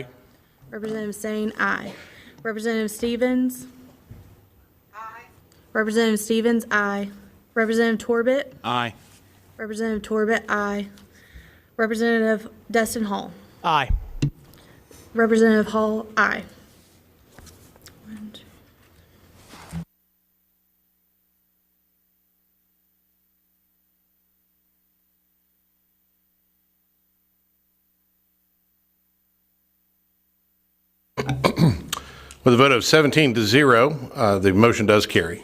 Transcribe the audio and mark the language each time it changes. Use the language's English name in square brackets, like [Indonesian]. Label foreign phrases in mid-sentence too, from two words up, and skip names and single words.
[English] Representative Sane, aye. Representative Stevens, aye. Representative Stevens, aye. Representative Torbett, Aye. Representative Torbett, aye. Representative Destin Hall, Aye. Representative Hall, aye. With a vote of 17-0, the motion does carry.